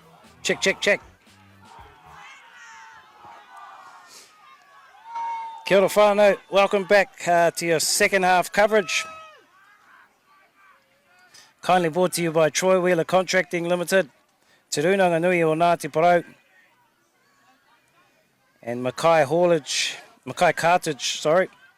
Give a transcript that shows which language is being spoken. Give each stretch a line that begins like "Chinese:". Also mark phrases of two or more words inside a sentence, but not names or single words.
English: Check, check, check.
Māori: Kia ora whānau.
English: Welcome back to your second half coverage. Kindly brought to you by Troy Wheeler Contracting Limited, Te Runanga Nui o Ngāti Porou, and Mackay Cartage, sorry.